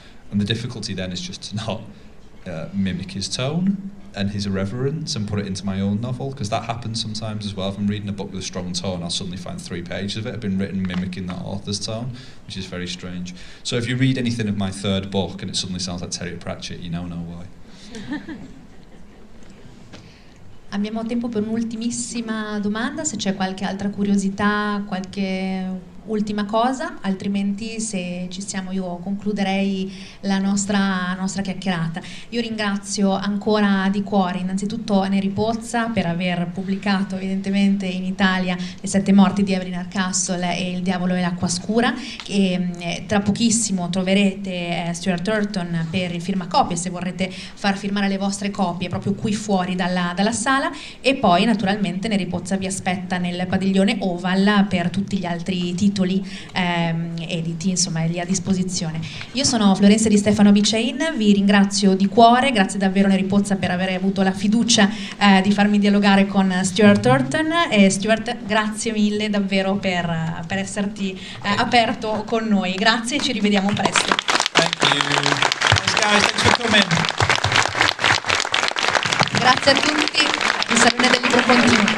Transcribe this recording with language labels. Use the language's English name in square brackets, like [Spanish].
[English] And the difficulty then is just to not mimic his tone and his irreverence and put it into my own novel, because that happens sometimes as well. If I'm reading a book with a strong tone, I'll suddenly find 3 pages of it have been written mimicking that author's tone, which is very strange. So if you read anything of my 3rd book and it suddenly sounds like Terry Pratchett, you now know why. [Italian] Abbiamo tempo per un'ultimissima domanda, se c'è qualche altra curiosità, qualche ultima cosa, altrimenti se ci siamo io concluderei la nostra chiacchierata. Io ringrazio ancora di cuore innanzitutto Neri Pozza per aver pubblicato evidentemente in Italia Le sette morti di Evelyn Hardcastle e Il diavolo e l'acqua scura, e tra pochissimo troverete Stuart Turton per il firmacopie, se vorrete far firmare le vostre copie proprio qui fuori dalla sala, e poi naturalmente Neri Pozza vi aspetta nel padiglione Oval per tutti gli altri titoli editi, insomma, lì a disposizione. Io sono Florencia di Stefano-Abichain, vi ringrazio di cuore, grazie davvero Neri Pozza per aver avuto la fiducia di farmi dialogare con Stuart Turton, e Stuart, grazie mille davvero per esserti aperto con noi. Grazie e ci rivediamo presto. [English] Thank you. Thanks guys, thanks for coming. [Italian] Grazie a tutti, il Salone del Libro continua.